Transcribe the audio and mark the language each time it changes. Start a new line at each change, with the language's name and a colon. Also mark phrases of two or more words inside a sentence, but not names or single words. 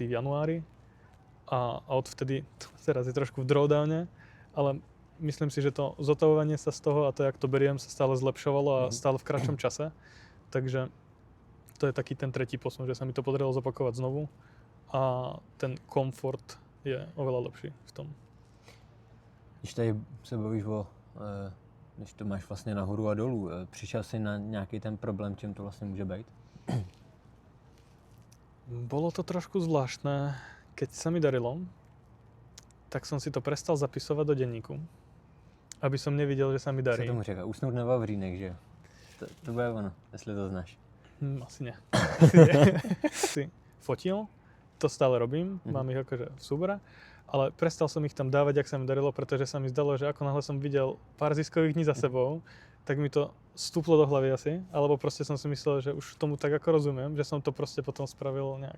Slovak: januári a odvtedy, teraz je trošku v drawdowne, ale myslím si, že to zotavovanie sa z toho a to, jak to beriem, sa stále zlepšovalo a stále v kratšom čase. Takže to je taký ten tretí posun, že sa mi to podarilo zopakovať znovu a ten komfort je oveľa lepší v tom.
Czech: Když tady se bavíš když to máš vlastně nahoru a dolů, přišel jsi na nějaký ten problém, čím to vlastně může být?
Slovak: Bolo to trošku zvláštne. Keď sa mi darilo, tak som si to prestal zapisovať do denníku, aby som nevidel, že sa mi darí.
Czech: Co tomu říká? Usnout na vavřínek, že jo? To bude ono, jestli to znáš.
Slovak: Asi nie. Si fotil, to stále robím, mám ich akože v súbore, ale prestal som ich tam dávať, ak sa mi darilo, pretože sa mi zdalo, že ako náhle som videl pár ziskových dní za sebou, tak mi to stúplo do hlavy asi, alebo proste som si myslel, že už tomu tak ako rozumiem, že som to proste potom spravil nejak.